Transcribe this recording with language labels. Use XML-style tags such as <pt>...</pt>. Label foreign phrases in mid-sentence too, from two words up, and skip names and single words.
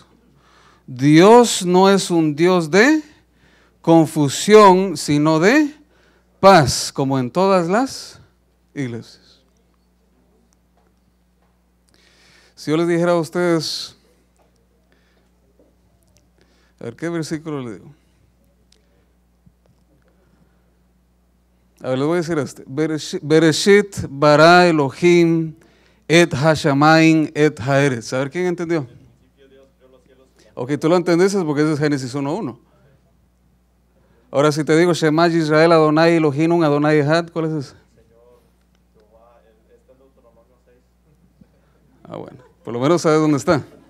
<es>Dios no es un Dios de confusión, sino de paz, como en todas las iglesias. Si yo les dijera a ustedes, a ver, ¿qué versículo le digo? A ver, les voy a decir este.</es> <he>בראשית ברא אלהים את השמים את הארץ.</he> <es>A ver, ¿quién entendió? Ok, tú lo entendiste porque ese es Génesis 1:1. Ahora si te digo</es> <he>שמע ישראל אדני אלהים אדני אחד,</he> <es>¿cuál es ese? Ah, bueno, por lo menos sabes dónde está.</es>